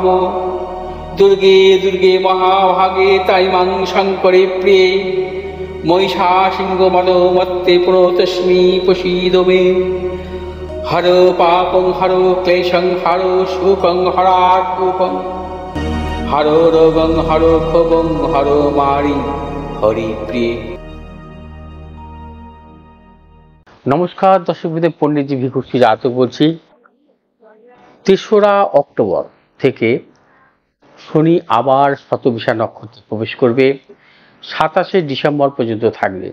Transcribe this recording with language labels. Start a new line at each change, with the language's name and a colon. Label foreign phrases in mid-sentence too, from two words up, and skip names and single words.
Sanskrit: दुर्गे दुर्गे महाभागे ताइमां शङ्करे प्रिये महिषासिंहमदोमत्ते प्रणतोऽस्मि प्रसीद मे। हरो पापं हरो क्लेशं हरो शोकं हरात्मकं हरो रोगं हरो क्षोभं हरो मारि हरिप्रिये।
Bangla: নমস্কার দর্শক বৃন্দ, পণ্ডিতজি ভিক্ষুশ্রী জাতক বলছি। ৩রা অক্টোবর থেকে শনি আবার শতবিশা নক্ষত্রে প্রবেশ করবে, ২৭শে ডিসেম্বর পর্যন্ত থাকবে।